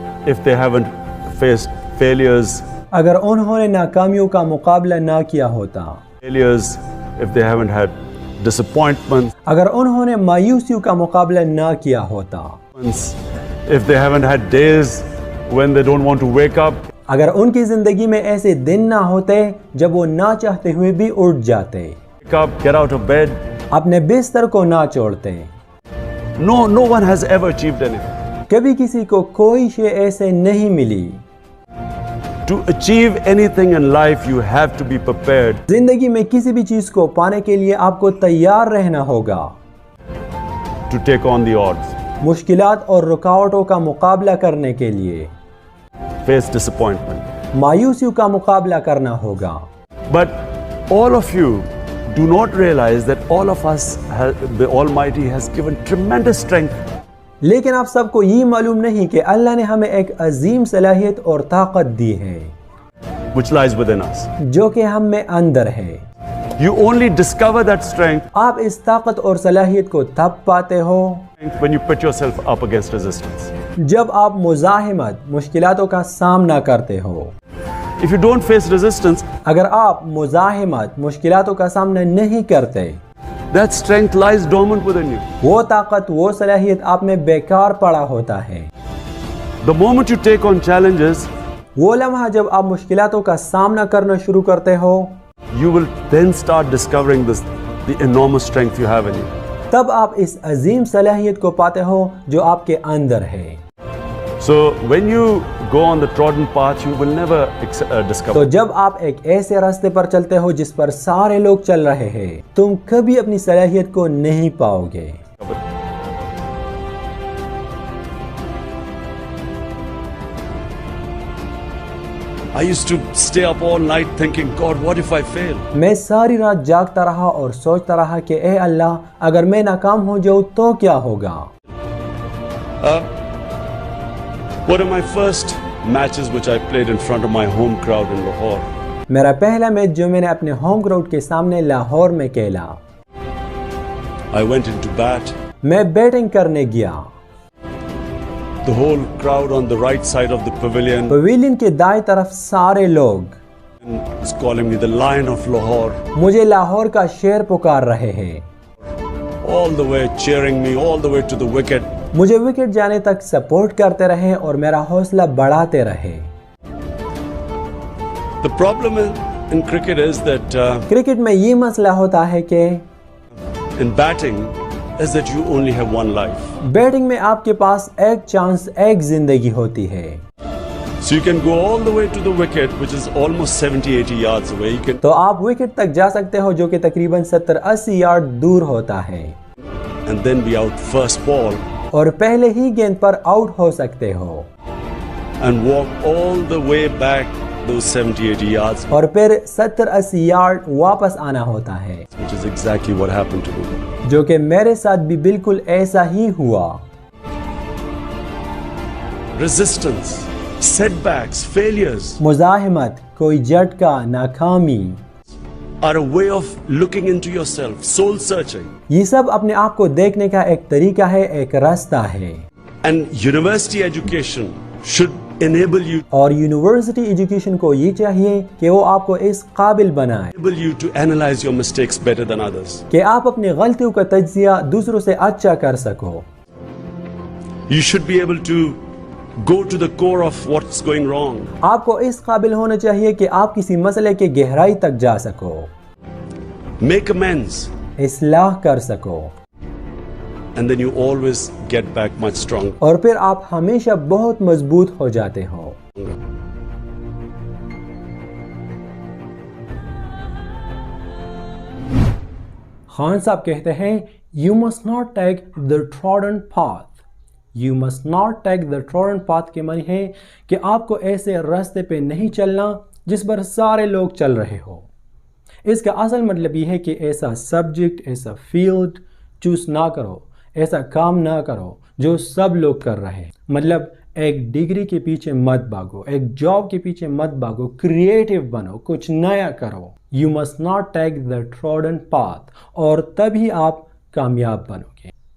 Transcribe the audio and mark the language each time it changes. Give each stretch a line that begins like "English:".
English: if they haven't faced failures,
Urdu: اگر انہوں نے ناکامیوں کا مقابلہ نہ کیا ہوتا،
English: if they haven't had disappointments,
Urdu: اگر انہوں نے مایوسیوں کا مقابلہ نہ کیا ہوتا،
English: if they haven't had days when they don't want to wake up,
Urdu: اگر ان کی زندگی میں ایسے دن نہ ہوتے جب وہ نہ چاہتے ہوئے بھی اٹھ جاتے،
English: wake up, get out of bed.
Urdu: اپنے بستر کو نہ چھوڑتے.
English: No one has ever achieved anything.
Urdu: کبھی کسی کو کوئی شے ایسے نہیں ملی.
English: To achieve anything in life, you have to be prepared.
Urdu: زندگی میں کسی بھی چیز کو پانے کے لیے آپ کو تیار رہنا ہوگا.
English: To take on the odds.
Urdu: مشکلات اور رکاوٹوں کا مقابلہ کرنے کے لیے.
English: Face disappointment.
Urdu: مایوسیوں کا مقابلہ کرنا ہوگا.
English: But all of you do not realize that all of us, the Almighty has given tremendous strength.
Urdu: لیکن آپ سب کو یہ معلوم نہیں کہ اللہ نے ہمیں ایک عظیم صلاحیت اور طاقت دی ہے
English: Which lies within us.
Urdu: جو کہ ہم میں اندر ہے.
English: You only discover that strength
Urdu: آپ اس طاقت اور صلاحیت کو تب پاتے ہو
English: when you put yourself up against resistance.
Urdu: جب آپ مزاحمت، مشکلاتوں کا سامنا کرتے ہو.
English: If you don't face resistance,
Urdu: اگر آپ مزاحمت، مشکلاتوں کا سامنا نہیں کرتے،
English: that strength lies dormant within you.
Urdu: وہ طاقت، وہ صلاحیت آپ میں بیکار پڑا ہوتا ہے.
English: The moment you take on challenges,
Urdu: وہ لمحہ جب آپ مشکلاتوں کا سامنا کرنا شروع کرتے ہو،
English: you will then start discovering the enormous strength you have in you.
Urdu: تب آپ اس عظیم صلاحیت کو پاتے ہو جو آپ کے اندر ہے.
English: So when you go on the trodden path, you will never discover.
Urdu: تو جب آپ ایک ایسے راستے پر چلتے ہو جس پر سارے لوگ چل رہے ہیں، تم کبھی اپنی صلاحیت کو نہیں پاؤ گے.
English: I used to stay up all night thinking, God, what if I fail?
Urdu: میں ساری رات جاگتا رہا اور سوچتا رہا کہ اے اللہ، اگر میں ناکام ہو جاؤں تو کیا ہوگا.
English: One of my first matches which I played in front of my home crowd in Lahore.
Urdu: میرا پہلا میچ جو میں نے اپنے ہوم گراؤنڈ کے سامنے لاہور میں کھیلا،
English: I went into bat.
Urdu: میں بیٹنگ کرنے گیا.
English: The whole crowd on the right side of the pavilion
Urdu: pavilion کے دائیں طرف سارے لوگ
English: was calling me the Lion of Lahore.
Urdu: مجھے لاہور کا شیر پکار رہے ہیں.
English: All the way cheering me, all the way to the wicket.
Urdu: مجھے وکٹ جانے تک سپورٹ کرتے رہے اور میرا حوصلہ بڑھاتے رہے.
English: The problem in cricket is that
Urdu: cricket میں یہ مسئلہ ہوتا ہے کہ
English: in batting is that you only have one life.
Urdu: Batting میں آپ کے پاس ایک چانس، ایک زندگی ہوتی ہے.
English: So you can go all the way to the wicket, which is almost 70-80 yards away. You can
Urdu: تو آپ وکٹ تک جا سکتے ہو جو کہ تقریباً 70-80 یارڈ دور ہوتا ہے،
English: and then be out first ball
Urdu: اور پہلے ہی گیند پر آؤٹ ہو سکتے ہو
English: and walk all the way back those 70-80 yards,
Urdu: اور پھر 70-80 یارڈ واپس آنا ہوتا ہے،
English: which is exactly what happened to me.
Urdu: جو کہ میرے ساتھ بھی بالکل ایسا ہی ہوا.
English: Resistance setbacks, failures
Urdu: مزاحمت, کوئی جھٹکا, ناکامی,
English: are a way of looking into yourself, soul searching.
Urdu: یہ سب اپنے آپ کو دیکھنے کا ایک طریقہ ہے, ایک راستہ ہے.
English: And university education should enable you
Urdu: اور یونیورسٹی ایجوکیشن کو یہ چاہیے کہ وہ آپ کو اس قابل بنائے
English: to analyze your mistakes better than others.
Urdu: کہ آپ اپنی غلطیوں کا تجزیہ دوسروں سے اچھا کر سکو.
English: You should be able to go to the core of what's going wrong.
Urdu: آپ کو اس قابل ہونا چاہیے کہ آپ کسی مسئلے کے گہرائی تک جا سکو,
English: Make amends.
Urdu: اصلاح کر سکو,
English: And then you always get back much stronger.
Urdu: اور پھر آپ ہمیشہ بہت مضبوط ہو جاتے ہو. خان صاحب کہتے ہیں
English: You must not take the trodden path. You must not take the trodden path
Urdu: کے معنی ہے کہ آپ کو ایسے راستے پہ نہیں چلنا جس پر سارے لوگ چل رہے ہو. اس کا اصل مطلب یہ ہے کہ ایسا سبجیکٹ, ایسا فیلڈ چوز نہ کرو, ایسا کام نہ کرو جو سب لوگ کر رہے ہیں. مطلب ایک ڈگری کے پیچھے مت بھاگو, ایک جاب کے پیچھے مت بھاگو, کریٹیو بنو, کچھ نیا کرو.
English: You must not take the trodden path,
Urdu: اور تبھی آپ کامیاب بنو گے.